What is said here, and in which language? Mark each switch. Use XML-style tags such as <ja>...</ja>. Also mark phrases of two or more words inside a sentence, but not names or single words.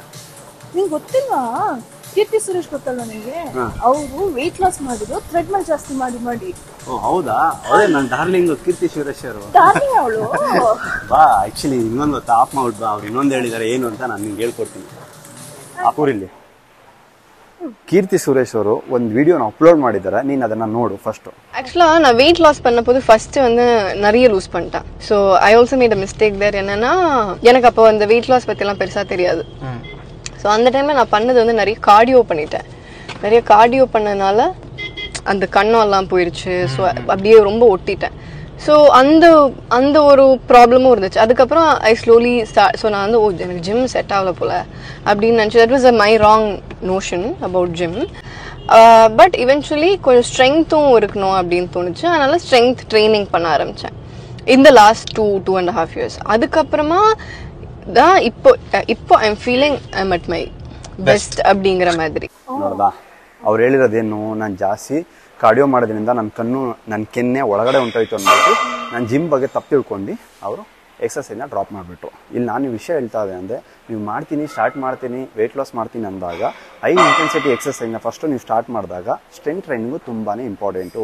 <kn>ನಿಂಗೆ ಗೊತ್ತಿಲ್ವಾ? ಕೀರ್ತಿ ಸುರೇಶ್ ಗೊತ್ತಲ್ವಾ ನಿಂಗೆ? ಅವರು</kn> <en>weight loss</en> <kn>ಮಾಡಿದ್ರು ಟ್ರೆಡ್ಮಿಲ್ ಜಾಸ್ತಿ ಮಾಡಿ ಮಾಡಿ. ಓ ಹೌದಾ? ಅದೇ ನನ್ನ ಡಾರ್ಲಿಂಗ್ ಕೀರ್ತಿ ಸುರೇಶ್ ಅವರು. ಡಾರ್ಲಿಂಗ್ ಅವಳು. ಬಾ ಆಕ್ಚುಲಿ ಇನ್ನೊಂದು ಆಫ್ ಮಾಡ್ಬಿಟ್ಟು ಅವ್ರು ಇನ್ನೊಂದು ಹೇಳಿದ್ದಾರೆ ಏನು ಅಂತ ನಾನು ನಿಂಗೆ ಹೇಳ್ಕೊಡ್ತೀನಿ. ಆಪೂರಿಲ್ಲಿ கீர்த்தி சுரேஷ் ಅವರು ಒಂದು வீடியோನ அப்லோட் ಮಾಡಿದ್ದಾರೆ, ನೀನು ಅದನ್ನ ನೋಡು ಫಸ್ಟ್.</kn> <ta>ஆக்சுவலா நான்</ta> <en>weight loss</en> <ta>பண்ணபோது ஃபர்ஸ்ட் வந்து நிறைய லூஸ் பண்ணிட்டேன்.</ta> <en>So I also made a mistake there.</en> <ta>என்னன்னா எனக்கு அப்போ அந்த</ta> <en>weight loss</en> <ta>பற்றிலாம் பெருசாக தெரியாது. ஸோ அந்த டைமில் நான் பண்ணது வந்து நிறைய கார்டியோ பண்ணிட்டேன். நிறைய கார்டியோ பண்ணனால அந்த கண்ணெல்லாம் போயிடுச்சு. ஸோ அப்படியே ரொம்ப ஒட்டிட்டேன். ஸோ அந்த அந்த ஒரு ப்ராப்ளமும் இருந்துச்சு. அதுக்கப்புறம்</ta> <en>I slowly so</en> <ta>நான் வந்து எனக்கு</ta> <en>gym set</en> <ta>ஆகல போல அப்படின்னு நினச்சி.</ta> <en>That was a my wrong notion about gym. But eventually கொஞ்சம் ஸ்ட்ரென்த்தும் இருக்கணும் அப்படின்னு தோணுச்சு.</en> <ta>அதனால</ta> <en>strength training</en> <ta>பண்ண ஆரம்பித்தேன் இந்த</ta> <en>last 2.5 years.</en> <ta>அதுக்கப்புறமா தான் இப்போ</ta> <en>I am feeling I am at my best</en> <ta>அப்படிங்கிற மாதிரி.</ta> <kn>ನೋಡ್ದಾ ಅವ್ರು ಹೇಳಿರೋದೇನು, ನಾನು ಜಾಸ್ತಿ ಕಾರ್ಡಿಯೋ ಮಾಡೋದ್ರಿಂದ ನನ್ನ ಕಣ್ಣು ನನ್ನ ಕೆನ್ನೆ ಒಳಗಡೆ ಹೊಂಟೋಯ್ತು ಅಂದ್ಬಿಟ್ಟು ನಾನು ಜಿಮ್ ಬಗ್ಗೆ ತಪ್ಪು ತಿಳ್ಕೊಂಡು ಅವರು ಎಕ್ಸಸೈಸ್ನ ಡ್ರಾಪ್ ಮಾಡಿಬಿಟ್ರು. ಇಲ್ಲಿ ನಾನು ವಿಷಯ ಹೇಳ್ತಾ ಇದ್ದೆ ಅಂದರೆ, ನೀವು ಸ್ಟಾರ್ಟ್ ಮಾಡ್ತೀನಿ</kn> <en>weight loss</en> <kn>ಮಾಡ್ತೀನಿ ಅಂದಾಗ</kn> <en>high intensity</en> <kn>ಎಕ್ಸಸೈಸ್ನ ಫಸ್ಟು ನೀವು ಸ್ಟಾರ್ಟ್ ಮಾಡಿದಾಗ</kn> <en>strength training</en> <kn>ತುಂಬಾ ಇಂಪಾರ್ಟೆಂಟು.</kn>